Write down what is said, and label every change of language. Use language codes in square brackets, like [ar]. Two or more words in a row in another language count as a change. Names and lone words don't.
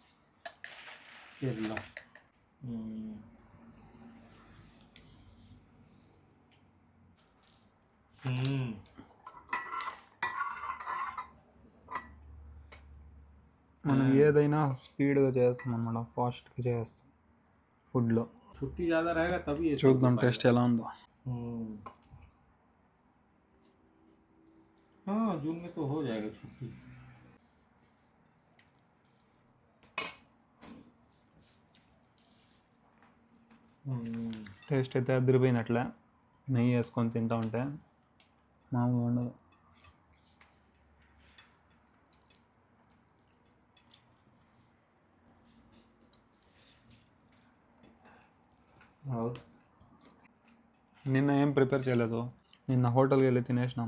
[te] మనం ఏదైనా స్పీడ్గా చేస్తాం అన్నమాట, ఫాస్ట్గా చేస్తాం ఫుడ్లో. [hi] छुट्टी ज़्यादा रहेगा तभी ये [te] చూద్దాం టేస్ట్ ఎలా ఉందో. [hi] हाँ जून में तो हो जाएगा छुट्टी. [te] టేస్ట్ అయితే అదిరిపోయినట్లే, నెయ్యి వేసుకొని తింటా ఉంటే మామూలుగా ఉండదు. నిన్న ఏం ప్రిపేర్ చేయలేదు, నిన్న హోటల్కి వెళ్ళి తినేసినాం.